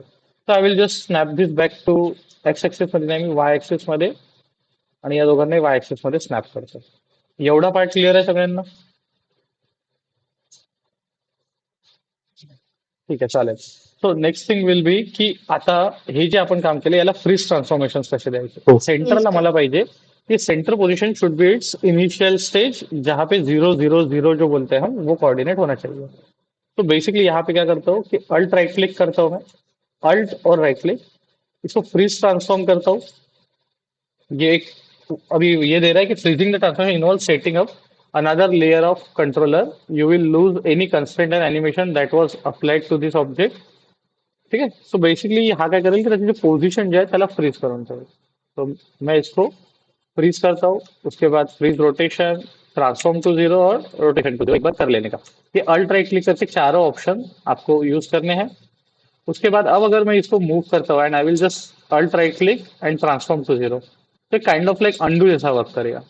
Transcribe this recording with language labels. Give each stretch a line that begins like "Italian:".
Marathi: तर
English: I will just snap this back to
Marathi: x axis मध्ये नाही मी वाय ऍक्सिस मध्ये, आणि या दोघांनाही वाय ऍक्सिस मध्ये स्नॅप करतो. एवढा पार्ट क्लिअर आहे सगळ्यांना? ठीक आहे, चालेल.
English: so next thing will be
Marathi: की आता हे जे आपण काम केलं याला फ्रीज ट्रान्सफॉर्मेशन कसे द्यायचे. हो.
English: Yes,
Marathi: सेंटरला
English: sir.
Marathi: मला पाहिजे कि
Hindi: centre position
English: should be its initial stage
Hindi: जहाँ पे 0 0 0 जो बोलते हैं हम वो कोऑर्डिनेट होना चाहिए. तो बेसिकली यहाँ पे क्या करता हूँ कि अल्ट राइट क्लिक करता हूँ मैं, अल्ट और राइट क्लिक, इसको फ्रीज ट्रांसफॉर्म करता हूँ. ये एक अभी ये दे रहा है कि
English: Freezing the transformation involve setting up another layer of controller. You will lose any constraint and animation that was applied to this object.
Hindi: ठीक है.
Marathi: सो बेसिकली हा काय करेल की त्याची जो पोझिशन जे आहे त्याला फ्रीज करून ठेवेल.
Hindi: तो मैं इसको फ्रीज करता हूँ. उसके बाद फ्रीज रोटेशन, ट्रांसफॉर्म टू 0 और रोटेशन टू 0 एक बार कर लेने का. ये अल्ट राइट क्लिक करके चारों ऑप्शन आपको यूज करने हैं. उसके बाद अब अगर मैं इसको मूव करता हूँ
English: and I will just alt right click and transform to 0,
Hindi: तो काइंड ऑफ लाइक अंडू जैसा वर्क करेगा.